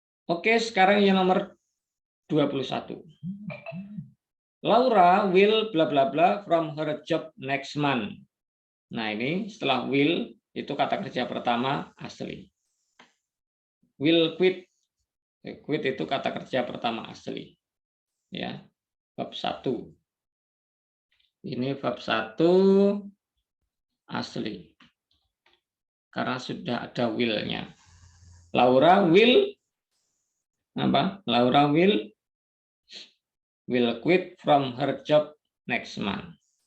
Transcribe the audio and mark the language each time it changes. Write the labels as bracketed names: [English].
[Indonesian] Oke, sekarang yang nomor 21. [English] Laura will bla bla bla from her job next month. [Indonesian] Nah, ini setelah will itu kata kerja pertama asli. Will quit. Quit itu kata kerja pertama asli. Ya. Bab 1. Ini bab 1 asli. Karena sudah ada will-nya. Laura will apa? [English] Laura will quit from her job next month.